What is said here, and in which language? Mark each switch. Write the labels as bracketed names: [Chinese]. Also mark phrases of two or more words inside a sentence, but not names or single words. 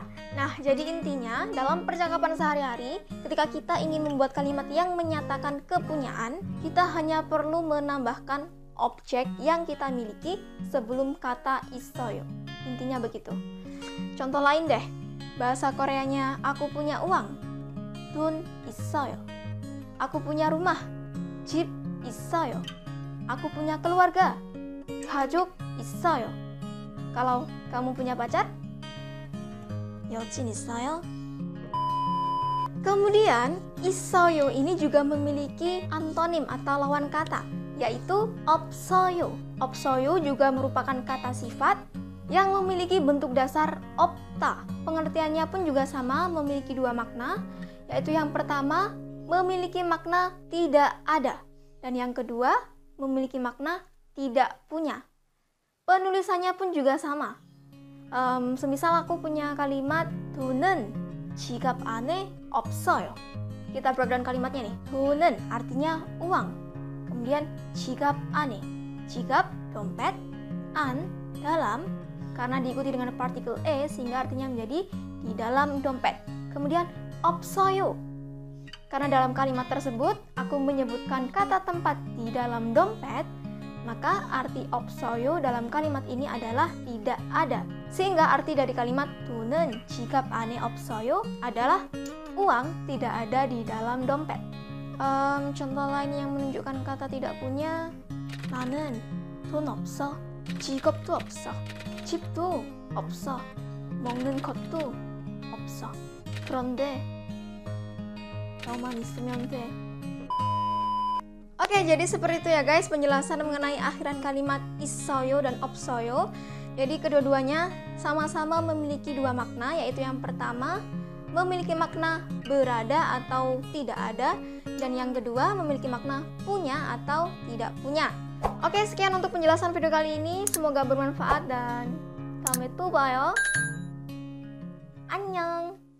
[Indonesian] Nah, jadi intinya dalam percakapan sehari-hari, ketika kita ingin membuat kalimat yang menyatakan kepunyaan, kita hanya perlu menambahkan objek yang kita miliki sebelum kata isoyo. Intinya begitu. Contoh lain deh. Bahasa Koreanya, aku punya uang. [Korean] 돈 있어요. [Indonesian] Aku punya rumah. [Korean] 집 있어요. [Indonesian] Aku punya keluarga. [Korean] 가족 있어요. [Indonesian] Kalau kamu punya pacar? [Korean] 여친 있어요? [Indonesian] Kemudian, 있어요 ini juga memiliki antonim atau lawan kata, yaitu 없어요. 없어요 juga merupakan kata sifat yang memiliki bentuk dasar opta. Pengertiannya pun juga sama, memiliki dua makna, yaitu yang pertama memiliki makna tidak ada, dan yang kedua memiliki makna tidak punya. Penulisannya pun juga sama. Semisal aku punya kalimat [Korean] 돈은 지갑 안에 없어요. [Indonesian] Kita breakdown kalimatnya nih. 돈은 artinya uang. Kemudian [Korean] 지갑 안에, [Indonesian] 지갑 dompet, an dalam, karena diikuti dengan partikel e sehingga artinya menjadi di dalam dompet. Kemudian 없어요, karena dalam kalimat tersebut aku menyebutkan kata tempat di dalam dompet, maka arti 없어요 dalam kalimat ini adalah tidak ada. Sehingga arti dari kalimat [Korean] 돈은 지갑 안에 없어요 [Indonesian] adalah uang tidak ada di dalam dompet. Contoh lain yang menunjukkan kata tidak punya, [Korean] 나는 돈 없어, 직업도 없어, 집도 없어, 먹는 것도 없어. 그런데 너만 있으면 돼. [Indonesian] Oke, jadi seperti itu ya guys penjelasan mengenai akhiran kalimat 있어요 dan 없어요. Jadi kedua-duanya sama-sama memiliki dua makna, yaitu yang pertama memiliki makna berada atau tidak ada, dan yang kedua memiliki makna punya atau tidak punya. Oke, sekian untuk penjelasan video kali ini, semoga bermanfaat dan [Korean] 다음에 또 봐요. 안녕.